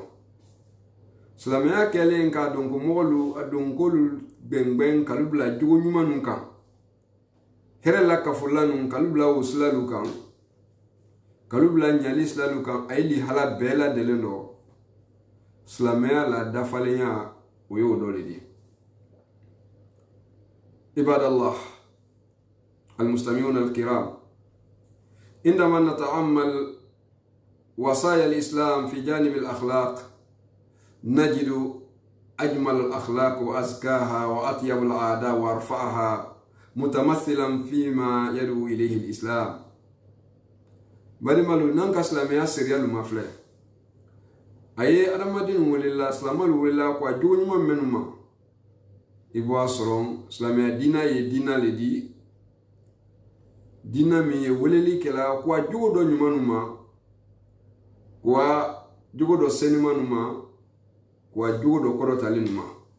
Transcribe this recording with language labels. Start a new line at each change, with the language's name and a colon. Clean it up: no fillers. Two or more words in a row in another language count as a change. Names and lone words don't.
Bambara: Silamɛya kɛlen k'a dɔn ko mɔgɔlu a dɔn k'olu gbɛngbɛn kalu bila jogo ɲuman kan hɛrɛ la kafola nun kalu bila o silalu kan kalu bila ɲali silalu kan a ye lihala bɛɛ ladelen dɔ silamɛya la dafalenya o ye o dɔ de di.
Arabic: عباد الله المستمعون الكرام، عندما نتأمل وصايا الإسلام في جانب الأخلاق نجد أجمل الأخلاق وأزكاها وأطيب العادات وأرفعها متمثلا فيما يدعو إليه الإسلام.
Bambara: bari malu nanka silamɛya seriyalu ma filɛ a ye adamaden welela silamalu welela ko a jogo ɲuman minnu ma i b'a sɔrɔ silamɛya diina ye diina le di diina min ye weleli kɛla ko a jogo dɔ ɲumanu ma ko a jogo dɔ senimanu ma ko a jogo dɔ kɔrɔtali ma.